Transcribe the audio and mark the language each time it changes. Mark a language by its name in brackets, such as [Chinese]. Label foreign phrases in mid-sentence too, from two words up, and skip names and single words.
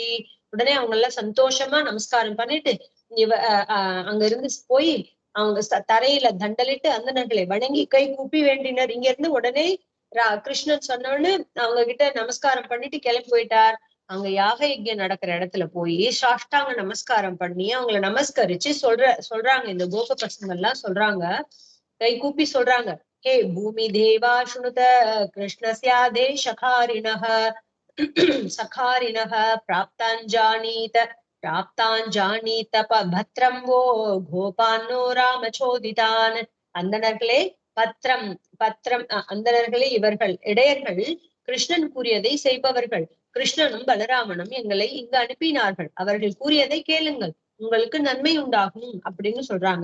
[Tamil] உடனே அவங்க எல்லாம் சந்தோஷமா நமஸ்காரம் பண்ணிட்டு அங்க இருந்து போய் அவங்க தரையில தண்டலிட்டு அந்தணர்களை வணங்கி கை கூப்பி வேண்டினர். இங்க இருந்து உடனே கிருஷ்ணன் சொன்னோன்னு அவங்க கிட்ட நமஸ்காரம் பண்ணிட்டு கிளம்பி போயிட்டார். அங்க யாக யஜ்ஞம் நடக்கிற இடத்துல போய் சாஷ்டாங்க நமஸ்காரம் பண்ணி அவங்களை நமஸ்கரிச்சு சொல்றாங்க. இந்த கோப பசங்க எல்லாம் சொல்றாங்க, கை கூப்பி சொல்றாங்க, [Sanskrit] हे भूमि देवा शृणुत कृष्णस्यादेशकारिणः सखारिणः प्राप्ताञ्जानीत भद्रं वो गोपान्नो रामचोदितान्. [Tamil] அந்தணர்களே பத்திரம் பத்திரம் அந்தணர்களே இவர்கள் இடையர்கள் கிருஷ்ணன் கூறியதை செய்பவர்கள். கிருஷ்ணனும் பலராமனும் எங்களை இங்கு அனுப்பினார்கள். அவர்கள் கூறியதை கேளுங்கள், உங்களுக்கு நன்மை உண்டாகும் அப்படின்னு சொல்றாங்க.